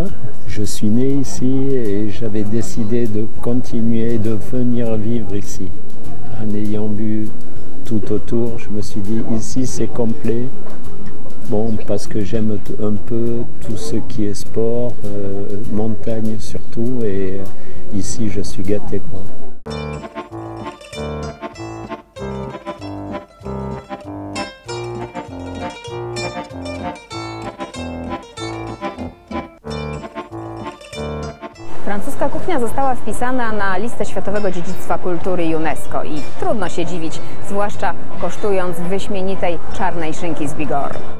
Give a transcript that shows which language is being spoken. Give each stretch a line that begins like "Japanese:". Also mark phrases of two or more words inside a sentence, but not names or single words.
French: Je suis né ici et j'avais décidé de continuer de venir vivre ici. En ayant vu tout autour, je me suis dit ici c'est complet. Bon, parce que j'aime un peu tout ce qui est sport, montagne surtout, et ici je suis gâté, quoi.
Polish: Francuska kuchnia została wpisana na listę Światowego Dziedzictwa Kultury UNESCO i trudno się dziwić, zwłaszcza kosztując wyśmienitej czarnej szynki z Bigorre.